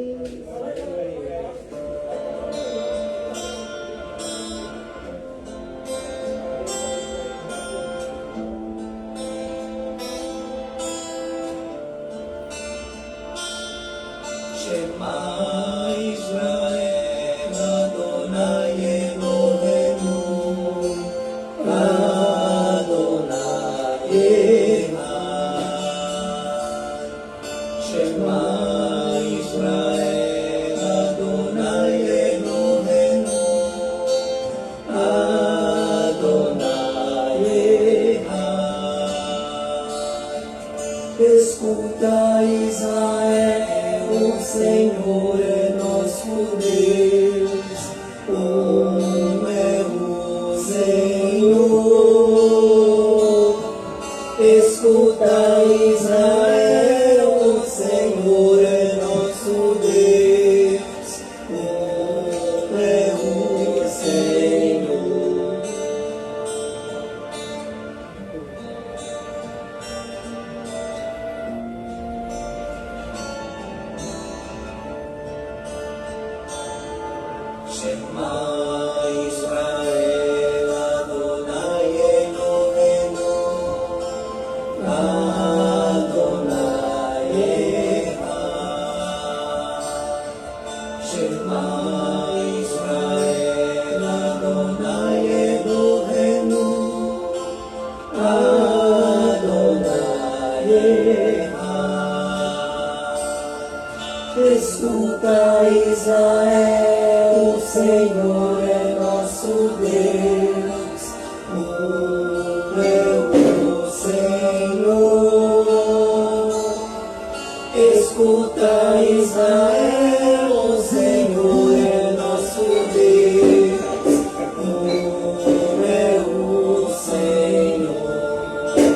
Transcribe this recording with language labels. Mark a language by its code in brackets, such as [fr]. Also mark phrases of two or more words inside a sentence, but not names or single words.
[he] שמע ישראל אדוני אלוהינו אדוני אחד. שמע ישראל אדוני אלוהינו אדוני אחד. [pt] Escuta, Israel, o Senhor é nosso Deus, um é o Senhor. Escuta, Israel, o Senhor é nosso Deus, um é o Senhor. [he] שמע ישראל אדוני אלוהינו אדוני אחד. שמע ישראל אדוני אלוהינו אדוני אחד. [pt] Escuta, Israel, o Senhor é nosso Deus, um é o Senhor. Escuta, Israel, o Senhor é nosso Deus, é o Senhor.